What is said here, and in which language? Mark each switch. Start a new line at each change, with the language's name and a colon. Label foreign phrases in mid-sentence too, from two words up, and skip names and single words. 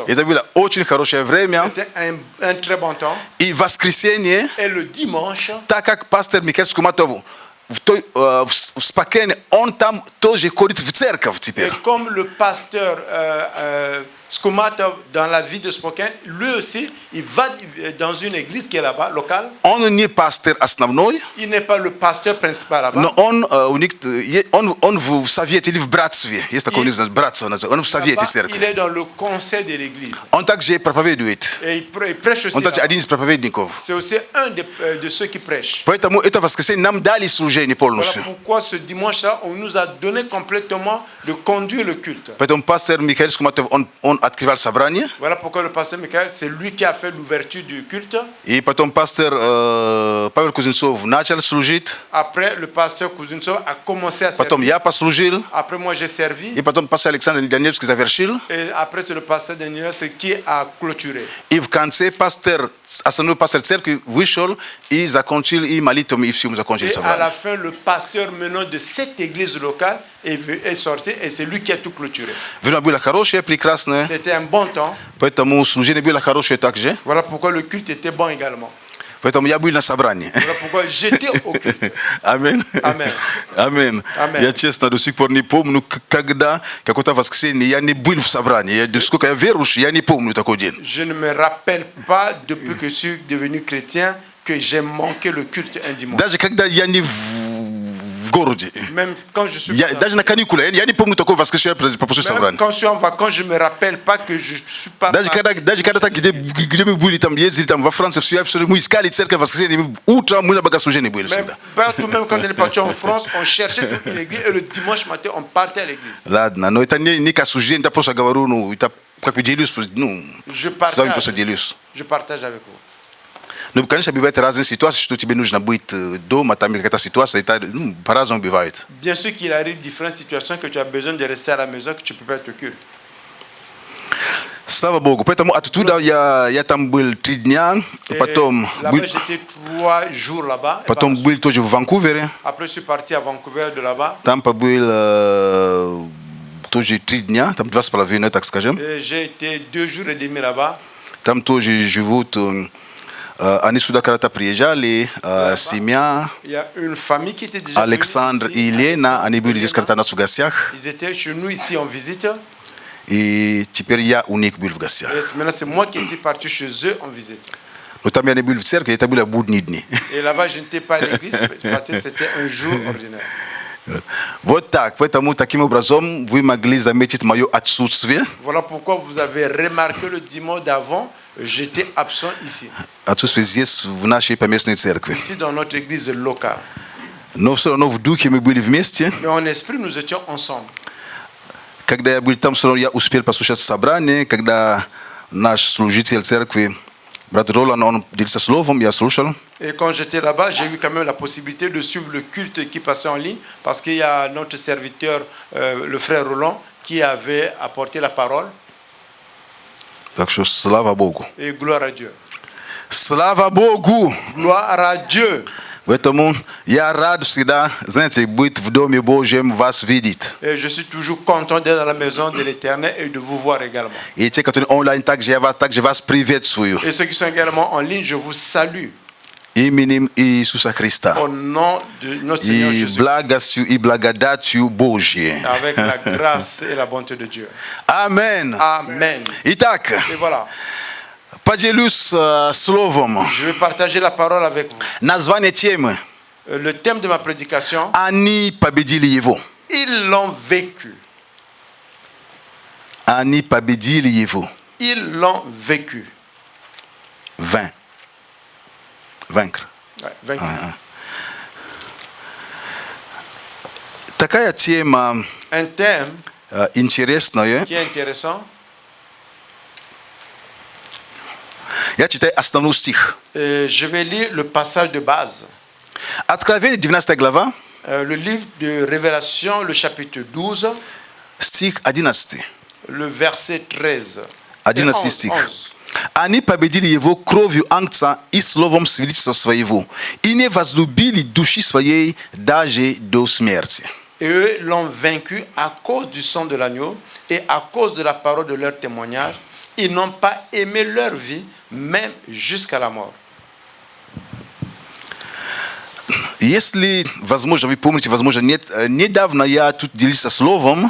Russian: Это было очень хорошее время.
French: C'était un très bon temps.
Russian: И в воскресенье,
French: Et le dimanche,
Russian: так как пастор Михаил Скуматов в Спокене, он там тоже ходит в церковь
French: et
Russian: теперь.
French: comme le pasteur Skumatov dans la ville de Spokane, lui aussi, il va dans une église qui est là-bas, locale.
Russian: Он не пастор основной,
French: Il n'est pas le pasteur principal là-bas.
Russian: но он в совете или в братстве. Есть такое братство, он в совете
French: Là-bas, il
Russian: церкви.
French: est dans le conseil de l'église.
Russian: Он также проповедует.
French: Et il prêche aussi.
Russian: Он также
French: là-bas.
Russian: один из проповедников.
French: C'est aussi un de ceux qui prêchent.
Russian: Поэтому это воскресенье нам дали служение
French: Voilà
Russian: полностью.
French: pourquoi ce dimanche-là, on nous a donné complètement de conduire le culte.
Russian: Поэтому пастор Михаил Скуматов, он открывал собрание.
French: Voilà pourquoi le pasteur Michael, c'est lui qui a fait l'ouverture du culte.
Russian: И потом пастор Павел Кузнецов начал служить.
French: Après, le pasteur Kuznetsov a commencé à
Russian: Потом
French: servir.
Russian: я послужил.
French: Après, moi, j'ai servi.
Russian: И потом пастор Александр Данилевский завершил.
French: Et après, c'est le pasteur Daniel qui a clôturé.
Russian: И в конце основной пастор церкви вышел и закончил и молитвами, и все мы закончили
French: Et à la
Russian: собрание.
French: fin, le pasteur menant de cette église locale est sorti et c'est lui qui a tout clôturé.
Russian: Время было хорошее, прекрасное.
French: C'était un bon temps.
Russian: Поэтому служение было хорошее также.
French: Voilà pourquoi le culte était bon également.
Russian: Поэтому я был на собрании.
French: Voilà pourquoi j'étais au culte.
Russian: Амин.
French: Amen.
Russian: Амин.
French: Amen.
Russian: Я честно до сих пор не помню, когда какое-то воскресенье я не был в собрании. Сколько я верующий, я не помню такой день.
French: Je ne me rappelle pas, depuis que je suis devenu chrétien, que j'ai manqué le culte un dimanche.
Russian: Даже когда я не в городе.
French: Même quand je suis
Russian: Даже на каникулы. Я не помню такое воскресенье после
French: même
Russian: собрания.
French: quand je suis en vacances, je me rappelle pas que je suis pas.
Russian: Даже когда где мы были, там ездили там во Франции, все мы искали церковь в воскресенье, утром мы на богослужении были
French: Même,
Russian: всегда.
French: partout, même quand on est parti en France, on cherchait toute une église et le dimanche matin, on partait à l'église.
Russian: Ладно, но это не к осуждению, это просто говорю, ну, это как бы делюсь, ну,
French: Je
Russian: с вами просто
French: partage,
Russian: делюсь.
French: je partage avec vous.
Russian: Ну, конечно, бывают разные ситуации, что тебе нужно быть дома, там какая-то ситуация, это, ну, по-разному бывает.
French: Bien sûr qu'il arrive différentes situations que tu as besoin de rester à la maison, que tu peux pas être au culte.
Russian: Слава Богу. Поэтому оттуда я там был 3 дня,
French: Et
Russian: потом
French: là-bas, j'étais 3 jours là-bas. Et
Russian: потом был тоже в Ванкувере,
French: après, je suis parti à Vancouver de là-bas.
Russian: там побыл тоже 3 дня, там 2,5, так скажем.
French: Et j'ai été 2 jours et demi là-bas.
Russian: Там тоже живут, они сюда когда-то приезжали, семья,
French: Il y a une famille qui était déjà
Russian: Александр
French: venue
Russian: и
French: ici.
Russian: Елена, они были здесь когда-то у нас в гостях,
French: Ils étaient chez nous ici en visite.
Russian: и теперь я у них был в гостях.
French: Et maintenant, c'est moi qui étais parti chez eux en visite.
Russian: Но там я не был в церкви, это были будние дни.
French: Et là-bas, je n'étais pas à l'église parce que c'était un jour ordinaire.
Russian: Вот так, поэтому таким образом вы могли заметить мое отсутствие.
French: Voilà pourquoi vous avez remarqué le dimanche d'avant, j'étais absent ici.
Russian: Отсутствие здесь, в нашей поместной церкви.
French: Ici, dans notre église locale.
Russian: Но все равно в духе мы были вместе.
French: Mais en esprit, nous étions ensemble.
Russian: Когда я был там, все равно я успел послушать собрание, когда наш служитель церкви, брат Ролан, он делился словом, я слушал.
French: Et quand j'étais là-bas, j'ai eu quand même la possibilité de suivre le culte qui passait en ligne parce qu'il y a notre serviteur, le frère Roland, qui avait apporté la parole.
Russian: Так что слава Богу.
French: Et gloire à Dieu.
Russian: Слава Богу!
French: Gloire à Dieu.
Russian: Поэтому я рад всегда, знаете, быть в Доме Божьем, вас видеть.
French: Et je suis toujours content d'être dans la maison de l'Éternel et de vous voir également.
Russian: И те, которые онлайн, также вас приветствую.
French: Et ceux qui sont également en ligne, je vous salue
Russian: Именем Иисуса Христа.
French: au nom de notre Seigneur
Russian: И
French: Jésus.
Russian: благостью и благодатью Божьей.
French: Avec la grâce et la bonté de Dieu.
Russian: Аминь.
French: Amen.
Russian: Итак,
French: Et voilà,
Russian: поделюсь словом.
French: je vais partager la parole avec vous.
Russian: Название темы.
French: Le thème de ma prédication,
Russian: Они победили его.
French: ils l'ont vécu.
Russian: Они победили его.
French: Ils l'ont vécu. Vaincre. Ouais, vaincu.
Russian: Такая тема
French: Un thème
Russian: интересная.
French: qui est intéressant.
Russian: Я читаю основной стих.
French: Je vais lire le passage de base.
Russian: Откровение 19 глава,
French: Le livre de Révélation, le chapitre 12,
Russian: стих 11.
French: le verset 13.
Russian: 11 стих. Они победили его кровью агнца и словом свидетельства своего, и не возлюбили души своей даже до смерти.
French: Et eux l'ont vaincu à cause du sang de l'agneau et à cause de la parole de leur témoignage. Ils n'ont pas aimé leur vie, même jusqu'à la mort.
Russian: Если, возможно, вы помните, возможно, нет, недавно я тут делился словом,